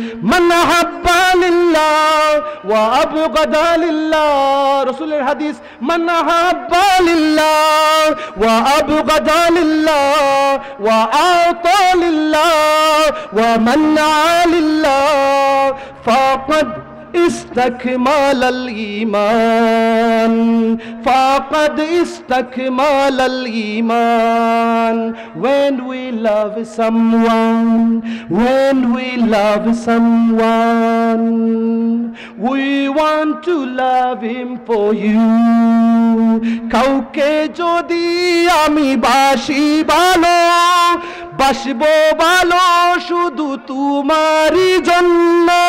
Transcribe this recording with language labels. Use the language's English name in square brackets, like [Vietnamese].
[Arabic] মান হাব্বা লিল্লাহ ওয়া আবগাদা লিল্লাহ, [Bangla] রাসূলের হাদিস, [Arabic] মান হাব্বা লিল্লাহ ওয়া আবগাদা লিল্লাহ ওয়া আতা লিল্লাহ ওয়া মান্না লিল্লাহ ফাকাদ استكمال الإيمان، فقد استكمال الإيمان. [English] When we love someone, when we love someone, we want to love him for you. [Bangla] কাউকে যদি আমি বাসি ভালো, বাসবো ভালো শুধু তোমারই জন্য।